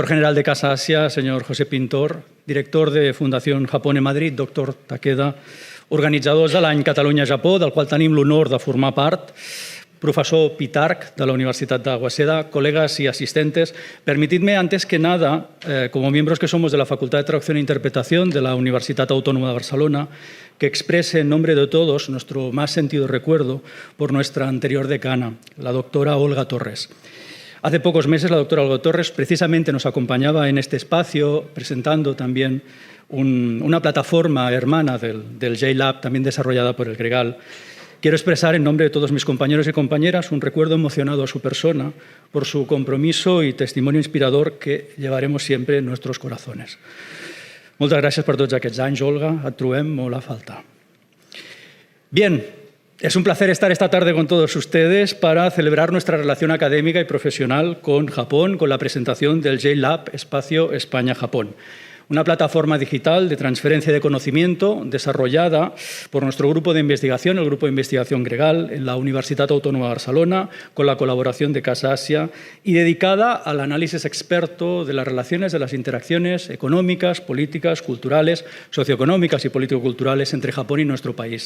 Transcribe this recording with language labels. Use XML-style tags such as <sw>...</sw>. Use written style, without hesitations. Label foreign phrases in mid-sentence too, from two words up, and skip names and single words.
<es>General de Casa Asia, señor José Pintor, Director de Fundació Japón en Madrid, doctor Takeda,</es> <ca>organitzadors de l'any Catalunya-Japó, del qual tenim l'honor de formar part,</ca> <es>profesor Pitarch de la Universidad de Waseda, colegas y asistentes. Permitidme, antes que nada, como miembros que somos de la Facultad de Traducción e Interpretación de la Universidad Autónoma de Barcelona, que exprese en nombre de todos nuestro más sentido recuerdo por nuestra anterior decana, la doctora Olga Torres. Hace pocos meses la doctora Olga Torres precisamente nos acompañaba en este espacio presentando también una plataforma hermana del JLab, también desarrollada por el Gregal. Quiero expresar en nombre de todos mis compañeros y compañeras un recuerdo emocionado a su persona por su compromiso y testimonio inspirador que llevaremos siempre en nuestros corazones.</es> <ca>Moltes gràcies per tots aquests anys, Olga, et trobem molt a falta.</ca> <es>Bien, es un placer estar esta tarde con todos ustedes para celebrar nuestra relación académica y profesional con Japón, con la presentación del JLab Espacio España-Japón. Una plataforma digital de transferencia de conocimiento desarrollada por nuestro grupo de investigación, el Grupo de Investigación Gregal, en la Universidad Autónoma de Barcelona, con la colaboración de Casa Asia, y dedicada al análisis experto de las relaciones, de las interacciones económicas, políticas, culturales, socioeconómicas y político-culturales entre Japón y nuestro país.</es>